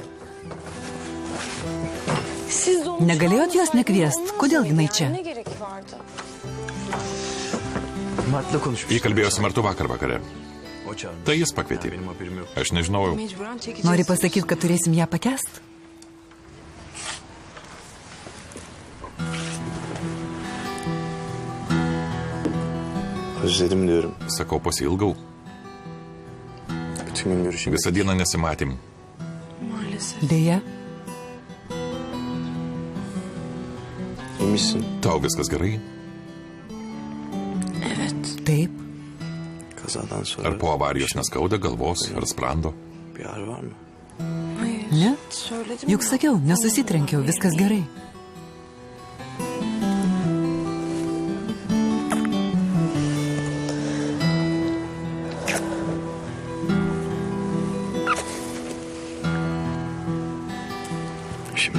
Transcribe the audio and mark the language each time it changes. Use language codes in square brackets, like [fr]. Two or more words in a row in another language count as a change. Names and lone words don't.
[lt] Negalėjot jos nekviest? Kodėl jinai čia? Įkalbėjo su Martu vakar vakare. Tai jis pakvietė. Aš nežinojau. Nori pasakyti, kad turėsim ją pakęst? [tr] Özledim diyorum. [lt] Sakau, pasiilgau. [tr] Bütün gün görüşemedik. [lt] Visą dieną nesimatėm. Deja. [tr] İyi misin? [lt] Tau viskas gerai? Taip. [tr] Kazadan sonra [lt] Ar po avarijos neskauda galvos ar sprando? [tr] bir ağrı var mı? [lt] Ne? Juk sakiau, nesusitrenkiau, viskas gerai. [tr] Şimdi